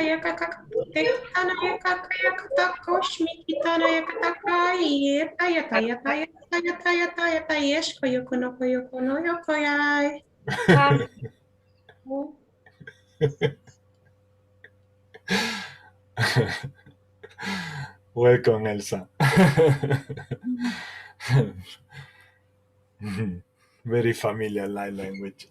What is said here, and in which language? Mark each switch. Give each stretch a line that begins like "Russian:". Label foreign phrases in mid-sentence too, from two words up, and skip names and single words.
English: ya kaka tekana ya kaka ya kata koshmi kitana ya kata ye taya taya taya taya taya taya taya koyoko no yoko yai. Welcome, Elsa. Very familiar light language.